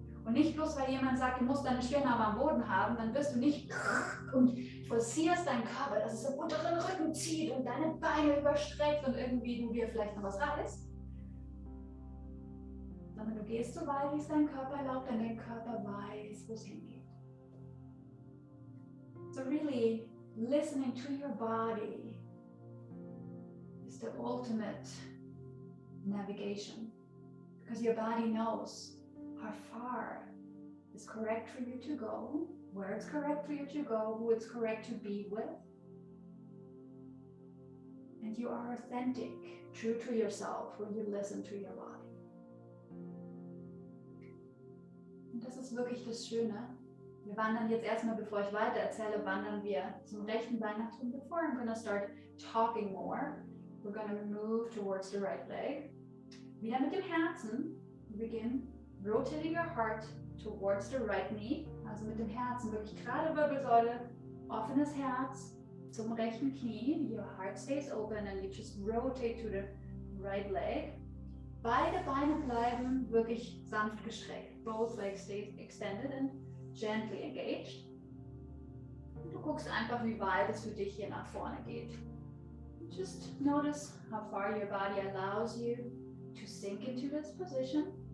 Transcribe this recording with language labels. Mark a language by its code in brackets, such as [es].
[de] Und nicht bloß, weil jemand sagt, du musst deine Stirn aber am Boden haben, dann wirst du nicht und forcierst deinen Körper, dass es im unteren Rücken zieht und deine Beine überstreckt und irgendwie du dir vielleicht noch was reißt. Sondern du gehst so weit, wie es dein Körper erlaubt, denn dein Körper weiß, wo es hingeht. [en] So really listening to your body is the ultimate navigation, because your body knows how far is correct for you to go, where it's correct for you to go, who it's correct to be with. And you are authentic, true to yourself when you listen to your body. [de] Und das ist wirklich das Schöne. Wir wandern jetzt erstmal, bevor ich weiter erzähle, wandern wir zum rechten Bein nach drüben. [en] Before I'm going to start talking more, we're going to move towards the right leg. [de] Wieder mit dem Herzen. [en] Begin rotating your heart towards the right knee. [de] Also mit dem Herzen, wirklich gerade Wirbelsäule, offenes Herz zum rechten Knie. [en] Your heart stays open and you just rotate to the right leg. [de] Beide Beine bleiben wirklich sanft gestreckt. [en] Both legs stay extended and gently engaged. [de] Und du guckst einfach, wie weit es für dich hier nach vorne geht. [en] Just notice how far your body allows you to sink into this position.